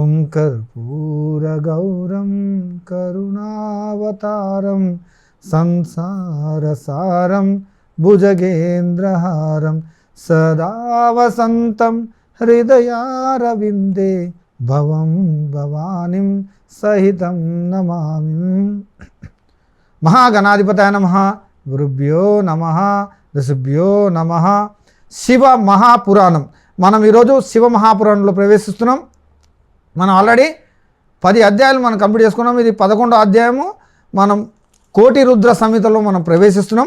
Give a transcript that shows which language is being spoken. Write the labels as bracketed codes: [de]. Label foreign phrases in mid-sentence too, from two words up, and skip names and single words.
[sa] कर्पूरगौरं करुणावतारं संसारसारं भुजगेन्द्रहारं सदा वसन्तं हृदयारविन्दे भवं भवानीं सहितं नमामि। महागणाधिपताय नमः। గురుభ్యో నమః ఋషిభ్యో నమః। [te] శివ మహాపురాణం మనం ఈరోజు శివ మహాపురాణంలో ప్రవేశిస్తున్నాం. మనం ఆల్రెడీ 10 అధ్యాయాలు మనం కంప్లీట్ చేసుకున్నాం. ఇది 11వ అధ్యాయము. మనం కోటి రుద్ర సంహితలో మనం ప్రవేశిస్తున్నాం.